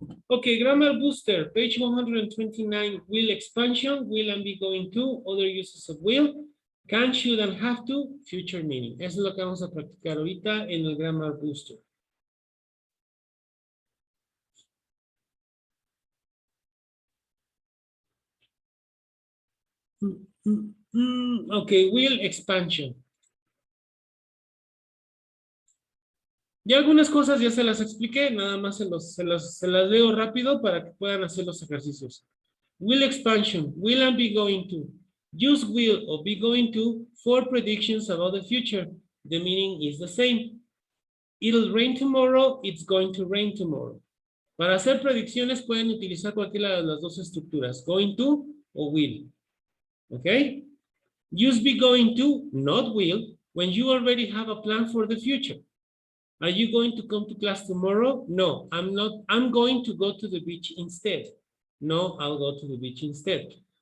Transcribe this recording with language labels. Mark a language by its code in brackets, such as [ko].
[en] Okay, grammar booster, page 129, will expansion, will and be going to, other uses of will, can, should, and have to, future meaning. [es] Eso es lo que vamos a practicar ahorita en el grammar booster. [en] Okay, will expansion. [es] Ya algunas cosas ya se las expliqué, nada más se las leo rápido para que puedan hacer los ejercicios. [en] Will expansion, will and be going to. Use will or be going to for predictions about the future. The meaning is the same. It'll rain tomorrow, it's going to rain tomorrow. [es] Para hacer predicciones pueden utilizar cualquiera de las dos estructuras, going to o will. [en] Okay? Use be going to, not will, when you already have a plan for the future. Are you going to come to class tomorrow? No, I'm not. I'm going to go to the beach instead. No, I'll go to the beach instead.